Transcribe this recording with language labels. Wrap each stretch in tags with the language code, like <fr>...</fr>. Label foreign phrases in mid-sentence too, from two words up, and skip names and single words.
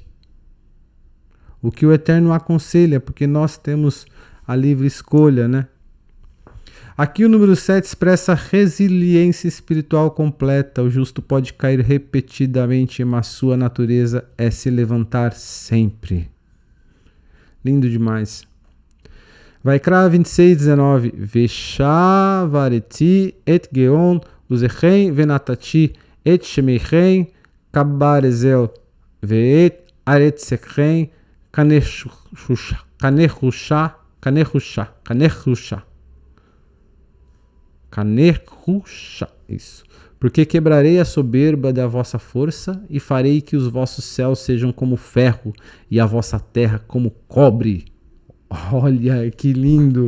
<pt>O que o Eterno aconselha, porque nós temos a livre escolha, né? Aqui o número 7 expressa resiliência espiritual completa. O justo pode cair repetidamente, mas sua natureza é se levantar sempre. Lindo demais. Vaikra 26:19.</pt> <he>ושברתי את גאון עזכם ונתתי את שמיכם כברזל ואת ארצכם כנחשה.</he> <pt>Isso. Porque quebrarei a soberba da vossa força e farei que os vossos céus sejam como ferro e a vossa terra como cobre. Olha que lindo!</pt>